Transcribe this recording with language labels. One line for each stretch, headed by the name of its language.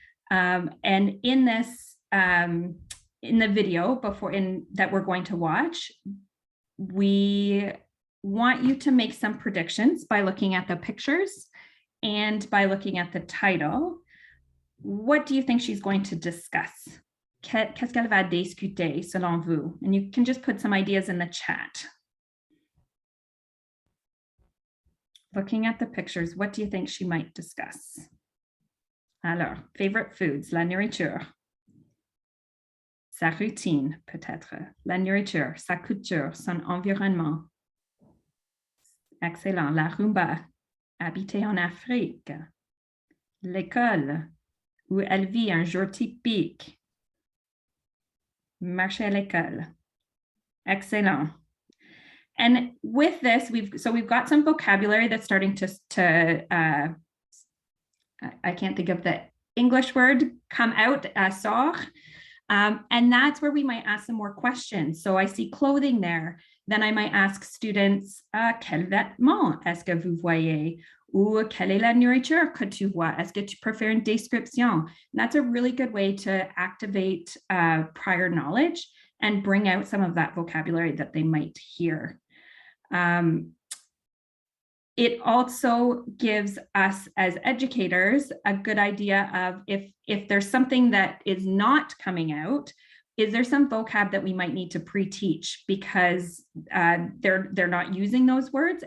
English: And in this, in the video that we're going to watch, we want you to make some predictions by looking at the pictures and by looking at the title. What do you think she's going to discuss?
French: Qu'est-ce qu'elle va discuter selon vous?
English: And you can just put some ideas in the chat. Looking at the pictures, what do you think she might discuss? Alors, favorite foods, la nourriture.
French: sa routine, peut-être, la nourriture, sa culture, son environnement. Excellent. La rumba, habiter en Afrique. L'école, où elle vit un jour typique. Marcher à l'école. Excellent.
English: And with this, we've got some vocabulary that's starting to I can't think of the English word, come out, sort. And that's where we might ask some more questions. So I see clothing there. Then I might ask students,
French: quel vêtement est-ce que vous voyez? Ou quelle est la nourriture que tu vois? Est-ce que tu préfères une description?
English: And that's a really good way to activate prior knowledge and bring out some of that vocabulary that they might hear. It also gives us as educators a good idea of if there's something that is not coming out, is there some vocab that we might need to pre-teach because they're not using those words?